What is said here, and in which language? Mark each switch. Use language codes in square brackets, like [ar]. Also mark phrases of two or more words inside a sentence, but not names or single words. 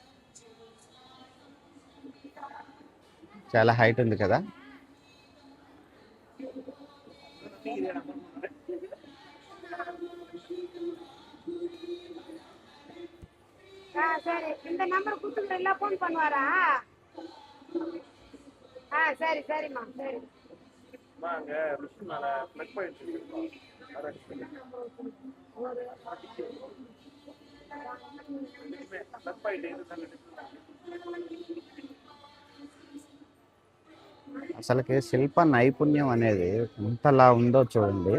[te] చాలా హైట్ ఉంది కదా. [ta] சரி இந்த நம்பர் கொடுத்துக்கிற எல்லாம் ஃபோன் பண்ணுவாரா? சரி சரிம்மா சரி. [te] అసలుకి శిల్ప నైపుణ్యం అనేది ఎంతలా ఉందో చూడండి.